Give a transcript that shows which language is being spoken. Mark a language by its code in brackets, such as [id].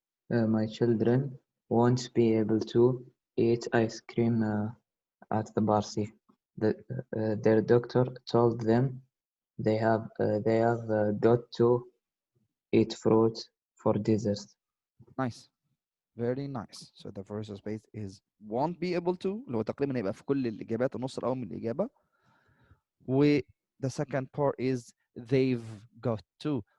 [en] My children won't be able to eat ice cream at the party. Their doctor told them they have got to eat fruit for dessert. Nice. Very nice. So the first space is won't be able to، [ar] اللي هو تقريبا هيبقى في كل الإجابات النص الأول من الإجابة. [en] و the second part is they've got to.